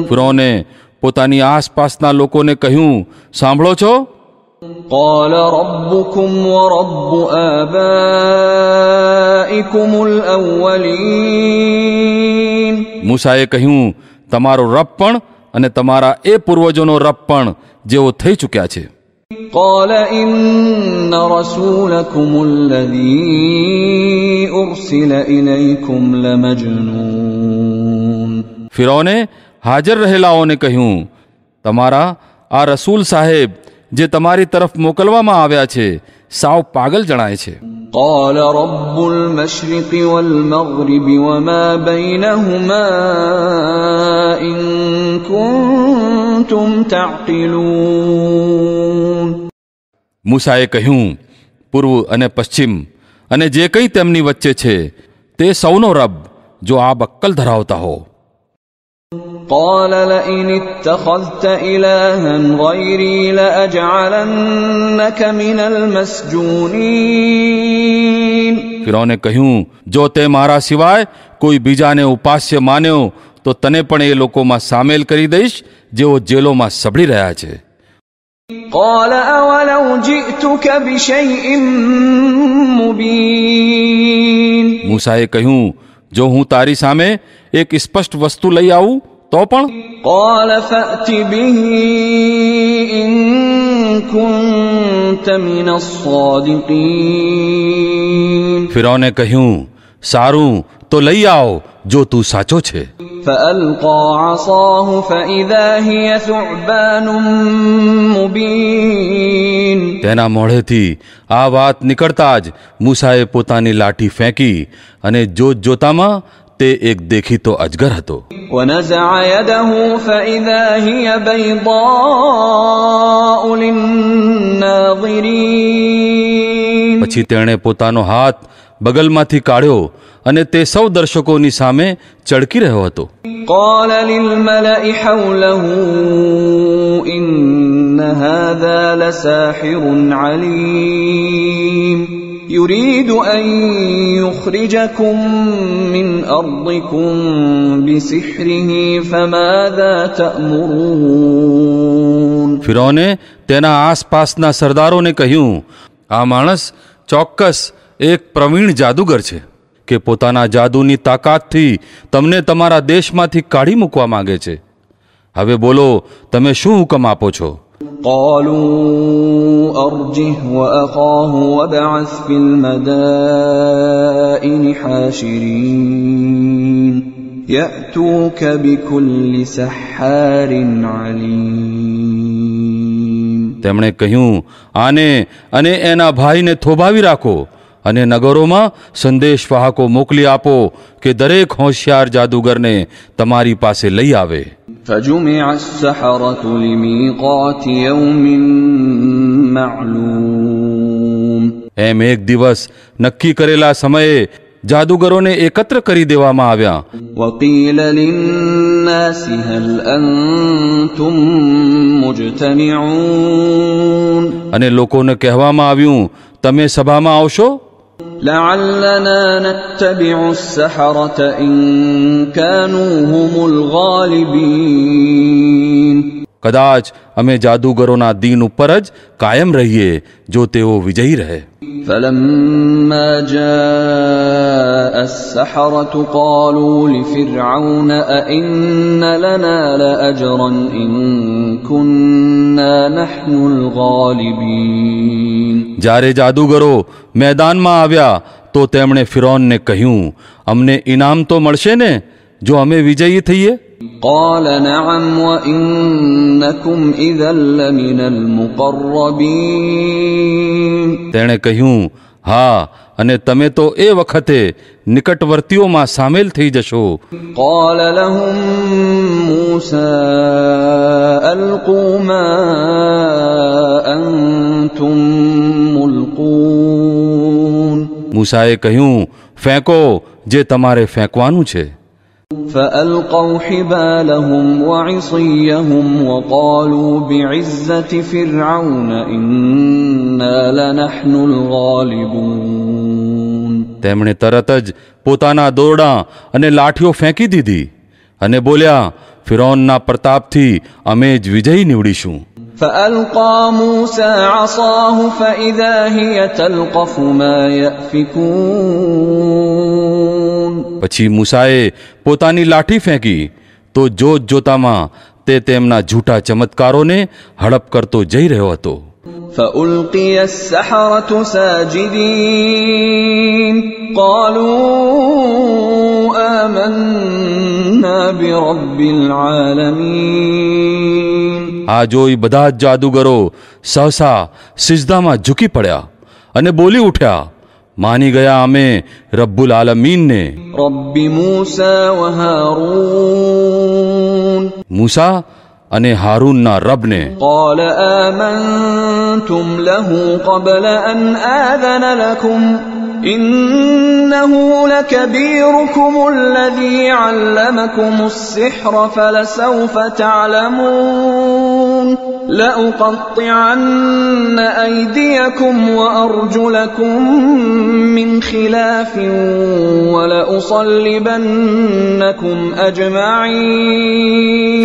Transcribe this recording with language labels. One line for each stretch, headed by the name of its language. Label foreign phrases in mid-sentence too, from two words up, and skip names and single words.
Gujarati: ફિરૌને પોતાની આસપાસના લોકોને કહ્યું, સાંભળો છો?
Arabic: قال ربكم ورب آبائكم الأولين
Gujarati: મૂસાએ કહ્યું, તમારો રબ પણ અને તમારા એ પૂર્વજોનો રબ પણ જેઓ થઈ ચૂક્યા છે.
Arabic: قال إن رسولكم الذي أرسل إليكم لمجنون
Gujarati: ફિરૌને હાજર રહેલાઓને કહ્યું, તમારા આ રસૂલ સાહેબ જે તમારી તરફ મોકલવામાં આવ્યા છે, સાવ પાગલ જણાય છે.
Arabic: قال رب المشرق والمغرب وما بينهما إن كنتم تعقلون
Gujarati: મૂસાએ કહ્યું, પૂર્વ અને પશ્ચિમ અને જે કંઈ તેમની વચ્ચે છે તે સૌનો રબ, જો આપ અક્કલ ધરાવતા હો.
Arabic: قال لئن اتخذت إلها غيري لأجعلنك من المسجونين
Gujarati: ફિરૌને કહ્યું, જો તે મારા સિવાય કોઈ બીજાને ઉપાસ્ય માન્યો તો તને પણ એ લોકોમાં સામેલ કરી દઈશ જેઓ જેલોમાં સબળી રહ્યા છે.
Arabic: قال أولو جئتك بشيء مبين
Gujarati: મૂસાએ કહ્યું, જો હું તારી સામે એક સ્પષ્ટ વસ્તુ લઈ આવું તો પણ?
Arabic: قال فأت به إن كنت من الصادقين
Gujarati: ફિરૌને કહ્યું, સારું તો લઈ આવ જો તું સાચો છે.
Arabic: فألقى عصاه فإذا هي ثعبان مبين
Gujarati: તેના મોઢેથી આ વાત નીકળતા જ મૂસાએ પોતાની લાઠી ફેંકી અને જોત જોતામાં તે એક દેખીતો અજગર હતો.
Arabic: ونزع يده فإذا هي بيضاء للناظرين
Gujarati: પછી તેણે પોતાનો હાથ બગલમાંથી કાઢ્યો અને તે સૌ દર્શકોની સામે ચળકી રહ્યો હતો.
Arabic: قال للملأ حوله إن هذا لساحر عليم يريد أن يخرجكم من أرضكم بسحره فماذا تأمرون
Gujarati: ફિરૌને તેના આસપાસના સરદારોને કહ્યું, આ માણસ ચોક્કસ એક પ્રવીણ જાદુગર છે કે પોતાના જાદુની તાકાતથી તમને તમારા દેશમાંથી કાઢી મૂકવા માંગે છે. હવે બોલો, તમે શું હુકમ આપો છો?
Arabic: قالوا أرجه وأخاه وابعث في المدائن حاشرين يأتوك بكل سحار عليم
Gujarati: તેમણે કહ્યું, આને અને એના ભાઈને થોભાવી રાખો અને નગરોમાં સંદેશવાહકો મોકલી આપો કે દરેક હોશિયાર જાદુગરને તમારી પાસે લઈ આવે.
Arabic: فجمع السحرة لميقات يوم معلوم.
Gujarati: એમ એક દિવસ નક્કી કરેલા સમયે જાદુગરોને એકત્ર કરી દેવામાં આવ્યા.
Arabic: وقيل للناس هل أنتم مجتمعون.
Gujarati: અને લોકોને કહેવામાં આવ્યું, તમે સભામાં આવશો?
Arabic: لعلنا نتبع السحرة إن كانوا هم الغالبين.
Gujarati: કદાચ અમે જાદુગરોના દીન ઉપર જ કાયમ રહીએ જો તેઓ વિજયી રહે.
Arabic: فلما جاء السحرة قالوا لفرعون أئن لنا لأجرا إن كنا نحن الغالبين.
Gujarati: જ્યારે જાદુગરો મેદાનમાં આવ્યા તો તેમણે ફિરૌનને કહ્યું, અમને ઇનામ તો મળશે ને જો અમે વિજયી થઈએ?
Arabic: قال نعم وإنكم إذا لمن المقربين.
Gujarati: તેણે કહ્યું, હા, અને તમે તો એ વખતે નિકટવર્તીઓમાં સામેલ થઈ જશો.
Arabic: قال لهم موسى ألقوا ما أنتم ملقون.
Gujarati: મૂસાએ કહ્યું, ફેંકો જે તમારે ફેંકવાનું છે.
Arabic: فألقوا حبالهم وعصيهم وقالوا بعزة فرعون إنا لنحن الغالبون.
Gujarati: તેમણે તરત જ પોતાના દોરડાં અને લાઠીઓ ફેંકી દીધી અને બોલ્યા, ફિરૌનના પ્રતાપથી અમે જ વિજયી નીવડીશું.
Arabic: فألقى موسى عصاه فإذا هي تلقف ما يأفكون.
Gujarati: પછી મૂસાએ પોતાની લાઠી ફેંકી તો જોત જોતામાં તે તેમના જૂઠા ચમત્કારોને હડપ કરતો જઈ રહ્યો હતો.
Arabic: فألقي السحرة ساجدين قالوا آمنا برب العالمين.
Gujarati: આ જોઈ બધા જ જાદુગરો સહસા સિજદામાં ઝૂકી પડ્યા અને બોલી ઉઠ્યા, માની ગયા અમે રબ્બુલ આલમીનને,
Arabic: رب موسى وهارون.
Gujarati: મૂસા અને હારૂનના રબને.
Arabic: قال آمنتم له قبل أن آذن لكم إنه لكبيركم الذي علمكم السحر فلسوف تعلمون لأقطعن أيديكم وأرجلكم من خلاف ولأصلبنكم أجمعين.